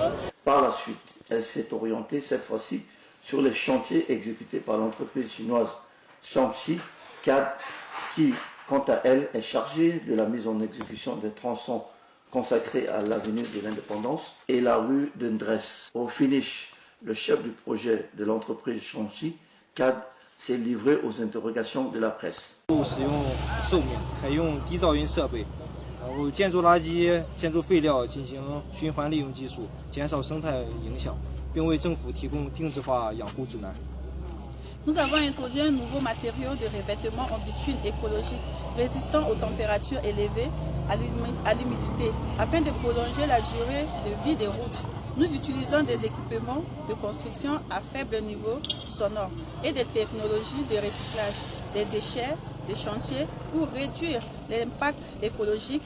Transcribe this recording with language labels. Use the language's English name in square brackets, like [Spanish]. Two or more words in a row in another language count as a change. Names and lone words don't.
[French] Par la suite, elle s'est orientée cette fois-ci sur les chantiers exécutés par l'entreprise chinoise Shaanxi CAD, qui, quant à elle, est chargée de la mise en exécution des tronçons consacrés à l'avenue de l'Indépendance et la rue de Ndresse. Au finish, le chef du projet de l'entreprise Shaanxi CAD s'est livré aux interrogations de la presse. [Chinese] 使用寿命，采用低噪音设备，然后建筑垃圾、建筑废料进行循环利用技术，减少生态影响，并为政府提供定制化养护指南。 [French] Nous avons introduit un nouveau matériau de revêtement en bitume écologique résistant aux températures élevées, à l'humidité, afin de prolonger la durée de vie des routes. Nous utilisons des équipements de construction à faible niveau sonore et des technologies de recyclage des déchets des chantiers pour réduire l'impact écologique.